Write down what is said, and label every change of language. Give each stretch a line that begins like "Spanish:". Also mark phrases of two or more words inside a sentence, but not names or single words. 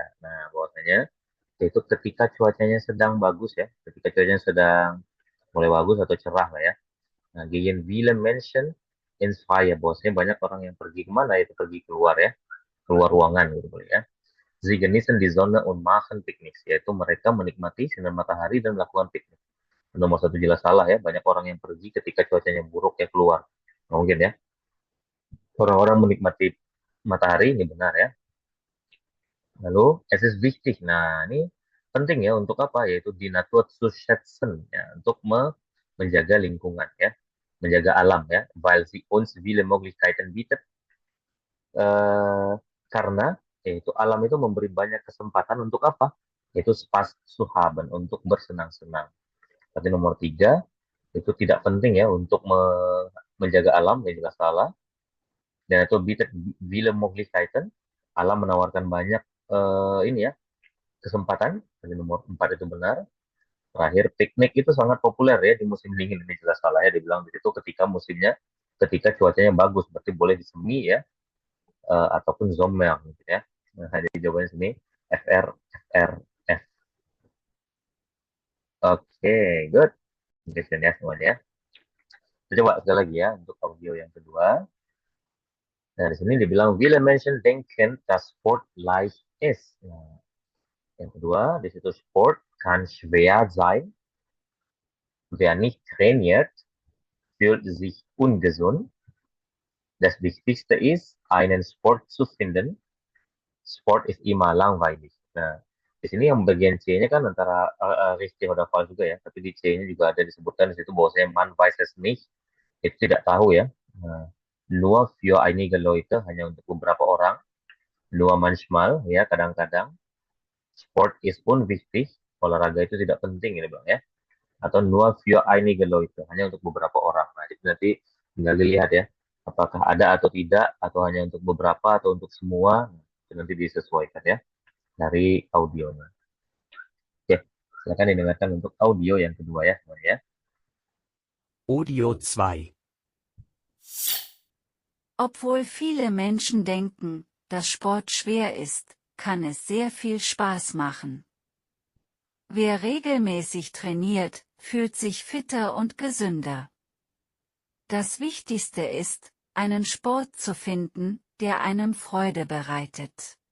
Indonesian: Nah, bahwasanya itu ketika cuacanya sedang bagus ya, ketika cuacanya sedang mulai bagus atau cerah lah ya. Nah,
German: gehen viele Menschen ins Freie,
Indonesian: bahwasanya banyak orang yang pergi kemana? Itu pergi keluar ya, keluar ruangan gitu boleh ya.
German: Sie genießen die Sonne und machen Picknicks,
Indonesian: yaitu mereka menikmati sinar matahari dan melakukan piknik. Nomor satu jelas salah ya, banyak orang yang pergi ketika cuacanya buruk ya keluar. Nggak mungkin ya. Orang-orang menikmati matahari ini benar ya.
German: Lalu es ist wichtig.
Indonesian: Nah, ini penting ya untuk apa? Yaitu
German: die Natur zu schätzen
Indonesian: ya, untuk menjaga lingkungan ya, menjaga alam ya,
German: weil sie uns viele Möglichkeiten bietet.
Indonesian: Eh, karena yaitu alam itu memberi banyak kesempatan untuk apa?
German: Yaitu Spaß zu haben,
Indonesian: untuk bersenang-senang. Tapi nomor tiga, itu tidak penting ya untuk menjaga alam, ya jelas salah. Dan itu
German: bietet viele Möglichkeiten.
Indonesian: Alam menawarkan banyak ini ya kesempatan. Jadi nomor 4 itu benar. Terakhir, piknik itu sangat populer ya di musim dingin. Ini jelas salah ya. Dibilang di situ ketika musimnya, ketika cuacanya bagus, berarti boleh disemi ya, ataupun zomer gitu ya. Nah, jadi jawabannya sini FR, FR, F. Oke,
English: good. Question
Indonesian: ya semuanya. Kita coba sekali lagi ya untuk audio yang kedua. Nah, di sini dibilang,
German: Wille Menschen denken, dass Sport leicht ist.
Indonesian: Nah, yang kedua, di situ
German: Sport kann schwer sein. Wer nicht trainiert, fühlt sich ungesund. Das Wichtigste ist, einen Sport zu finden. Sport ist immer langweilig.
Indonesian: Nah, di sini yang bagian C-nya kan antara richtig oder falsch juga ya, tapi di C-nya juga ada disebutkan di situ bahwasanya
German: man weiß es nicht,
Indonesian: itu tidak tahu ya. Nah,
German: nur für einige Leute,
Indonesian: hanya untuk beberapa orang.
German: Nur manchmal,
Indonesian: ya kadang-kadang.
German: Sport ist unwichtig,
Indonesian: olahraga itu tidak penting ini bang ya.
German: Atau nur für einige Leute,
Indonesian: hanya untuk beberapa orang. Nah, itu nanti tinggal dilihat ya, apakah ada atau tidak, atau hanya untuk beberapa atau untuk semua. Itu nanti disesuaikan ya dari audionya. Oke, silakan didengarkan untuk audio yang kedua ya semuanya. Audio 2.
German: Obwohl viele Menschen denken, dass Sport schwer ist, kann es sehr viel Spaß machen. Wer regelmäßig trainiert, fühlt sich fitter und gesünder. Das Wichtigste ist, einen Sport zu finden, der einem Freude bereitet.